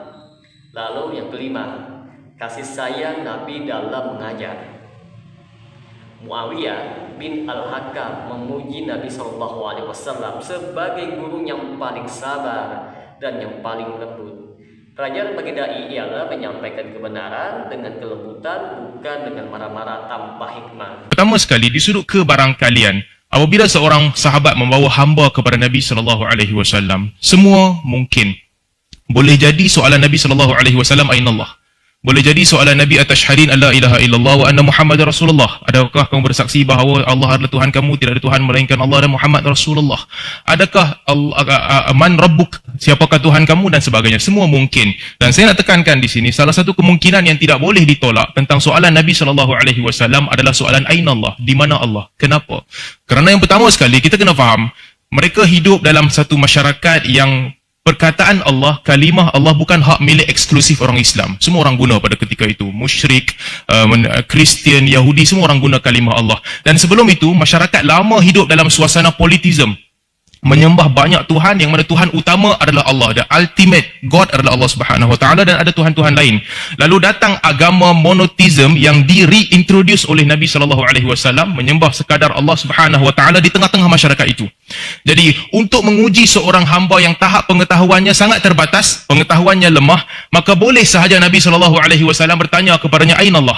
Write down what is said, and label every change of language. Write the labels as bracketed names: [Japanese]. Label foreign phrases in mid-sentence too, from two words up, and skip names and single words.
[Malay] Lalu yang kelima, kasih sayang Nabi dalam mengajar. Muawiyah bin Al-Hakam memuji Nabi SAW sebagai guru yang paling sabar dan yang paling lembut. Pelajaran bagi dai ialah menyampaikan kebenaran dengan kelembutan, bukan dengan marah-marah tanpa hikmah. Pertama sekali, di sudut kebarangkalian, apabila seorang sahabat membawa hamba kepada Nabi SAW, semua mungkin. Boleh jadi soalan Nabi SAW, [Arabic] أين الله? [Malay] Boleh jadi soalan Nabi, [Arabic] أتشهدين ألا إله إلا الله وأن محمد رسول الله. [Malay] Adakah kamu bersaksi bahawa Allah adalah Tuhan kamu, tidak ada Tuhan melainkan Allah dan Muhammad Rasulullah? Adakah [Arabic] من ربك, [Malay] siapakah Tuhan kamu, dan sebagainya. Semua mungkin. Dan saya nak tekankan di sini, salah satu kemungkinan yang tidak boleh ditolak tentang soalan Nabi SAW adalah soalan [Arabic] أين الله, [Malay] di mana Allah? Kenapa? Kerana yang pertama sekali, kita kena faham, mereka hidup dalam satu masyarakat yang perkataan Allah, kalimah Allah bukan hak milik eksklusif orang Islam. Semua orang guna pada ketika itu. Musyrik, Kristian, Yahudi, semua orang guna kalimah Allah. Dan sebelum itu, masyarakat lama hidup dalam suasana politism. Menyembah banyak Tuhan, yang mana Tuhan utama adalah Allah. [English] The ultimate God [Malay] adalah Allah [Arabic] سبحانه وتعالى, [Malay] dan ada Tuhan-Tuhan lain. Lalu datang agama monotheism yang di-reintroduce oleh Nabi SAW, menyembah sekadar Allah [Arabic] سبحانه وتعالى [Malay] di tengah-tengah masyarakat itu. Jadi untuk menguji seorang hamba yang tahap pengetahuannya sangat terbatas, pengetahuannya lemah, maka boleh sahaja Nabi SAW bertanya kepadanya, [Arabic] أين الله?